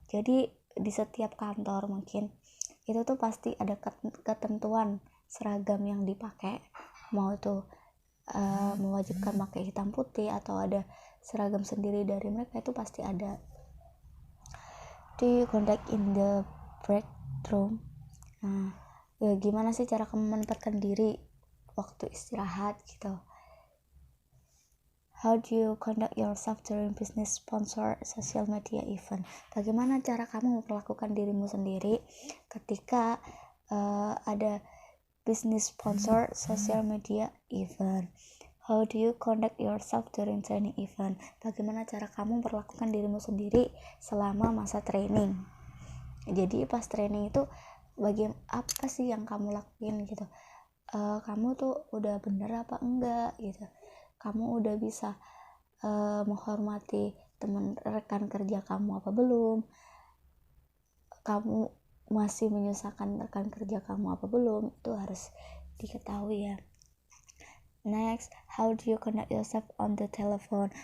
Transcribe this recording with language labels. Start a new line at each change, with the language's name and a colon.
Indonesian: Jadi di setiap kantor mungkin itu tuh pasti ada ketentuan seragam yang dipakai, mau itu mewajibkan pakai hitam putih atau ada seragam sendiri dari mereka, itu pasti ada.
English: Do you conduct in the break room?
Indonesian: Gimana sih cara kamu menempatkan diri waktu istirahat gitu.
English: How do you conduct yourself during business sponsor social media event?
Indonesian: Bagaimana cara kamu memperlakukan dirimu sendiri ketika ada
English: business sponsor social media event? How do you conduct yourself during training event?
Indonesian: Bagaimana cara kamu memperlakukan dirimu sendiri selama masa training? Jadi pas training itu apa sih yang kamu lakuin gitu? Kamu tuh udah bener apa enggak gitu? Kamu udah bisa menghormati teman rekan kerja kamu apa belum? Kamu masih menyusahkan rekan kerja kamu apa belum? Itu harus diketahui ya.
English: Next, how do you conduct yourself on the telephone?